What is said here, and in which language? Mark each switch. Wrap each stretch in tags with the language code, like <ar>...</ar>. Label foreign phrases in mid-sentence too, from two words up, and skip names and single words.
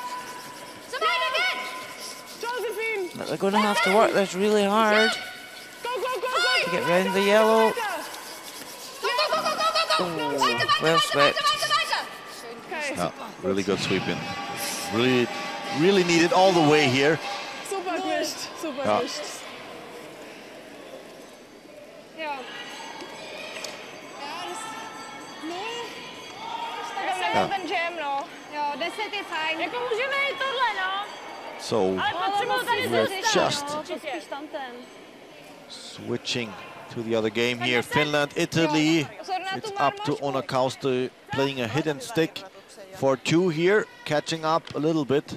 <en>But they're going to have to work this really hard to get round the yellow. Oh, well swept. Really good sweeping. Really needed all the way here.</en> <de>Super gemischt, super gemischt.</de> <cs>Ten jam, no. Jo, 10 je fajn. Jako můžeme jít tohle, no.</cs> <en>So we're just switching to the other game here. Finland, Italy. It's up to Onakausto playing a hidden stick for 2 here, catching up a little bit.</en>